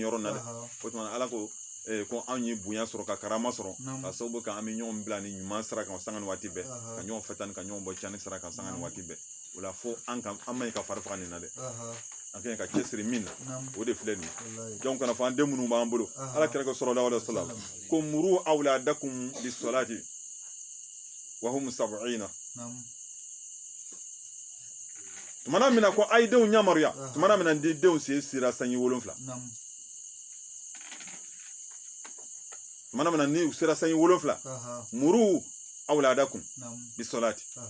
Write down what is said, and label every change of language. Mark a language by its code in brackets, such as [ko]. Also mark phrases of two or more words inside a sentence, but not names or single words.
[bm] yɔrɔ in na dɛ o tuma ala ko ko anw ye bonya sɔrɔ ka karama sɔrɔ ka sababu kɛ an bɛ ɲɔgɔn bila ni ɲuman sira kan sanga ni waati bɛɛ ka ɲɔgɔn fɛtani ka ɲɔgɔn bɔ cani sira kan sanga ni waati bɛɛ o la fo an ma ɲi ka fari faga nin na dɛ an ka ɲi ka cɛsiri min na o de filɛ nin ye jɔn kana fɔ an den minnu b'an bolo ala kira [ar] صلى الله عليه وسلم [bm] ko [ar] مروا أولادكم بالصلاة وهم سبعين [bm] tumana mina ko a ye denw yamaruya tumana mina denw sen sera sanji 7 tumana mina ni u sera sanji 7 [ar] مروا أولادكم بالصلاة